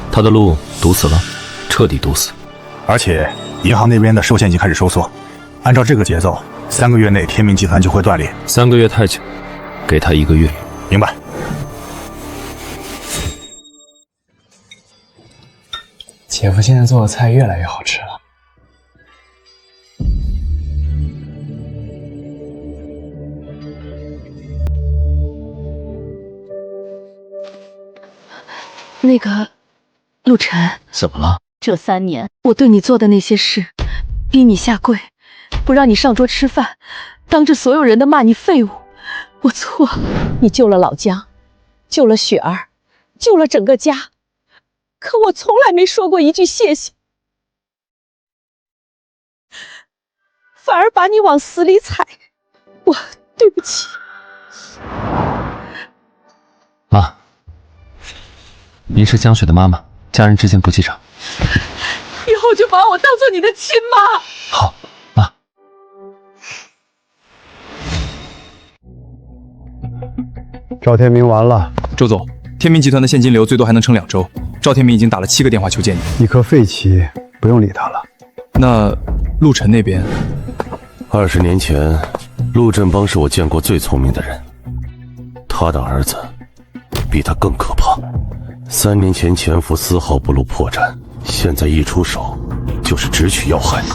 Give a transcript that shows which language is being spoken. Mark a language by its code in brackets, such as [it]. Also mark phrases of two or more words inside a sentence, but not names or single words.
[zh] 他的路堵死了，徹底堵死。而且銀行那邊的收現已經開始收縮，按照這個節奏，3個月內天明集團就會斷裂。 3個月太久，給他1個月。明白。姐夫現在做的菜越來越好吃了。那個，陸晨，怎麼了？這3年我對你做的那些事，逼你下跪，不讓你上桌吃飯，當着所有人的罵你廢物，我錯了。你救了老姜，救了雪兒，救了整個家，可我從來沒說過一句謝謝，反而把你往死裡踩，我對不起。媽，您是江雪的媽媽，家人之間不記仇。以後就把我當做你的親媽。好，媽。趙天明完了。周总，天明集团的现金流最多还能撑2周。赵天明已经打了7个電話求見你。一顆廢棋，不用理他了。那陸晨那邊？20年前，陸振邦是我見過最聰明的人，他的兒子比他更可怕。3年前潛伏絲毫不露破綻，現在一出手就是直取要害。